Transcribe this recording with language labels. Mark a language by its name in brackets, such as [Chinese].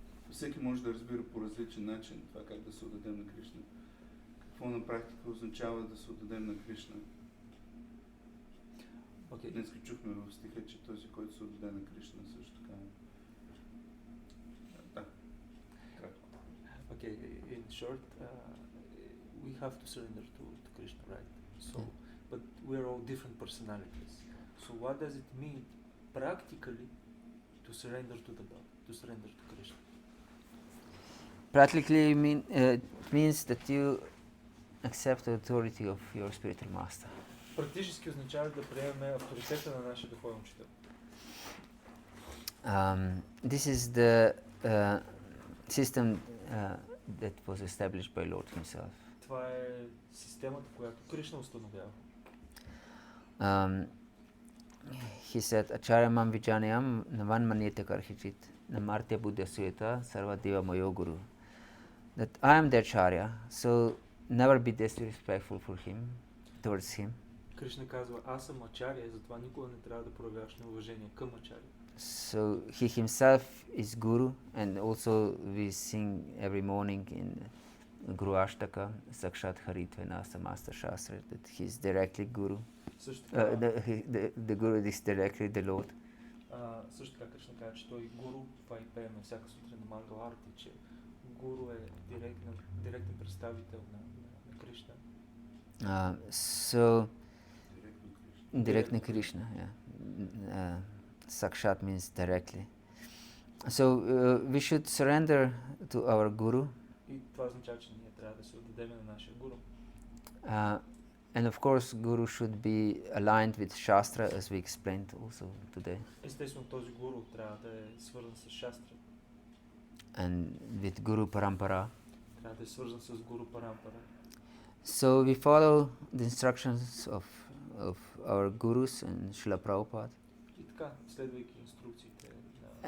[Bulgarian] Всеки може да разбира по различен начин това как да се отдадем на Кришна. Какво на практика означава да се отдадем на Кришна? Днес чухме в стиха, че този, който се отдаде на Кришна, също така. Да, кратко. [English] Okay, in short, we have to surrender to Krishna, right? So, but we are all different personalities. So what does it mean practically to surrender to the Bhagavad, to surrender to Krishna? Practically it means that you accept the authority of your spiritual master. [Bulgarian] Практически означава да приемем авторитета на нашия духовен учител. [English] This is the system that was established by Lord himself. [Bulgarian] Това е системата, която Кришна установява. [English] He said, [Sanskrit] Acharya mam vijanayam navan manyate karhichit namartya buddha suyata sarva deva mayo guru. [English] That I am the Acharya, so never be disrespectful for him, towards him. [Bulgarian] Кришна казва, аз съм ачаря, затова никога не трябва да проявяваш неуважение към ачаря. [English] So he himself is guru, and also we sing every morning in Guru Ashtaka, [Sanskrit] Sakshat Haritvena Samasta Shastra, [English] that he is directly guru. [Bulgarian] Също така, [English] The guru is directly the Lord. [Bulgarian] също така Кришна казва, че той е гуру, това и пееме всяка сутрин на Мангал Арти, че гуру е директен представител на Кришна. [English] So directly Krishna, yeah. Sakshat means directly. So we should surrender to our guru. [Bulgarian] И това означава, че ние трябва да се отдадем на нашия гуру. [English] And of course, guru should be aligned with Shastra, as we explained also today. [Bulgarian] Естествено, този гуру трябва да е свързан с Шастра. [English] And with Guru Parampara. [Bulgarian] Трябва да е свързан с гуру Парампара. [English] So we follow the instructions of our gurus and Srila Prabhupada. [Bulgarian] И така, следвайки инструкциите на